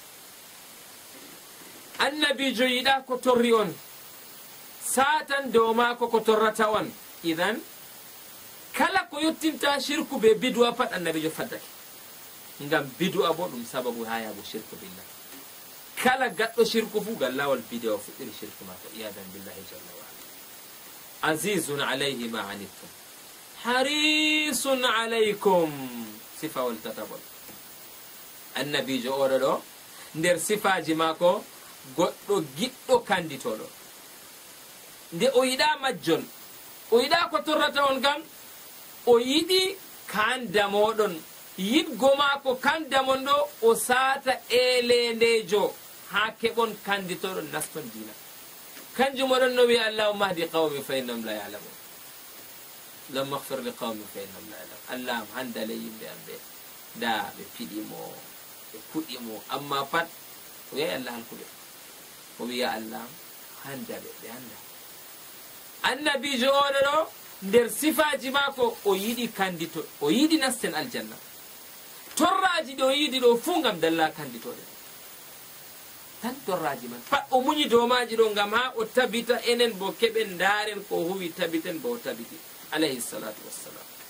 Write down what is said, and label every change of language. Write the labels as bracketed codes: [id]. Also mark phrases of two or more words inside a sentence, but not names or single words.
[ff] annabijo yiɗa ko torri on satan dow mako ko torrata on idan kala ko yettinta shirku be bid'a pat annabijo faddake ngam bid'a bo ɗum sababu ha yago shirku billah kala gaɗɗo shirku fu gal lawol bid'a fuɗɗiri shirku mako iyadan billahi jalla [ar] وعلى عزيز عليه ما عنتم حريص عليكم [ff] sifawol tatabol annabijo oɗo ɗo nder sifaji mako goɗɗo giɗɗo kanditoɗo nde o yiɗa majjon o yiɗa ko torrata on kam o yiɗi kandamoɗon yiɗgo mako kandamon ɗo o sata elendejo ha keɓon kanditoɗon naston dina kanjum oɗon no wi [ar] اللهم اهد قومي فإنهم لا يعلمون لم اغفر لي قومي فإنهم لا يعلمون [ff] allaham handale yimɓe am ɓe da ɓe piɗimo ɓe kuɗimo amma pat o yahi allah halkuɓe o wiya allah handaɓe ɓe anda annabijo oɗo ɗo nder sifaji mako o yiɗi kandito o yiɗi nasten aljanna torraji ɗo yiɗi ɗo fuu ngam dalla kanditoɗe tan torraji man pat o muñi dow maji ɗo ngam ha o tabita enen bo keɓen daren ko huwi tabiten bo o tabiti [ar] عليه الصلاة والسلام